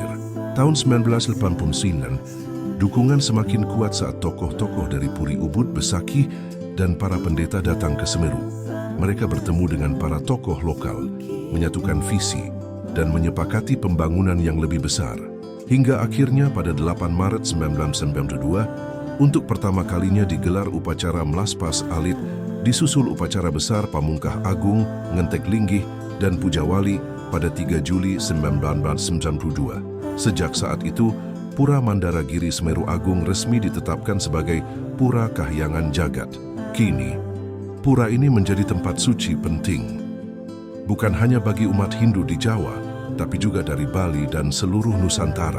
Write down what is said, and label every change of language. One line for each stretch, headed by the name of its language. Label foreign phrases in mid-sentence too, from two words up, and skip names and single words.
Indonesian: Tahun 1989, dukungan semakin kuat saat tokoh-tokoh dari Puri Ubud, Besaki, dan para pendeta datang ke Semeru. Mereka bertemu dengan para tokoh lokal, menyatukan visi, dan menyepakati pembangunan yang lebih besar. Hingga akhirnya pada 8 Maret 1992, untuk pertama kalinya digelar upacara Melaspas Alit, disusul upacara besar Pamungkah Agung, Ngentek Linggih, dan Pujawali pada 3 Juli 1992. Sejak saat itu, Pura Mandaragiri Semeru Agung resmi ditetapkan sebagai Pura Kahyangan Jagat. Kini, pura ini menjadi tempat suci penting, bukan hanya bagi umat Hindu di Jawa, tapi juga dari Bali dan seluruh Nusantara.